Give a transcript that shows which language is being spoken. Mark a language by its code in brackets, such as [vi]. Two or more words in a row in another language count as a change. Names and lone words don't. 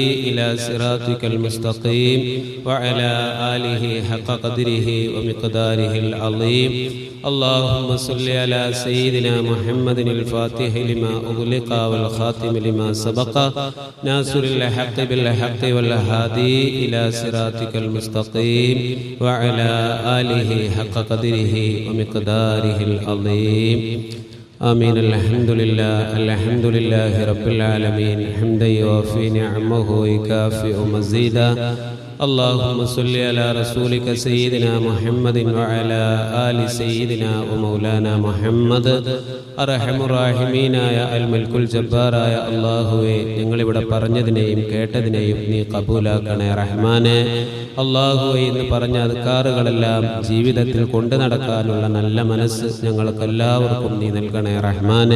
[ar] إلى صراطك المستقيم وعلى آله حق قدره ومقداره العظيم اللهم صل على سيدنا محمد الفاتح لما أغلق والخاتم لما سبق ناصر الحق بالحق والهادي إلى صراطك المستقيم وعلى آله حق قدره ومقداره العظيم آمين. الحمد لله رب العالمين حمدا يوافي نعمه ويكافئ مزيدا اللهم صل على رسولك سيدنا محمد وعلى آل سيدنا ومولانا محمد [ml] അർഹമു റഹീമീനായ അൽ മൽക്കുൽ ജബ്ബാറായ അല്ലാഹുവേ, ഞങ്ങളിവിടെ പറഞ്ഞതിനെയും കേട്ടതിനെയും നീ കബൂലാക്കണേ റഹ്മാനെ. അല്ലാഹുവേ, ഇന്ന് പറഞ്ഞ അദ്കാറുകളെല്ലാം ജീവിതത്തിൽ കൊണ്ടു നടക്കാനുള്ള നല്ല മനസ്സ് ഞങ്ങൾക്കെല്ലാവർക്കും നീ നൽകണേ റഹ്മാനെ.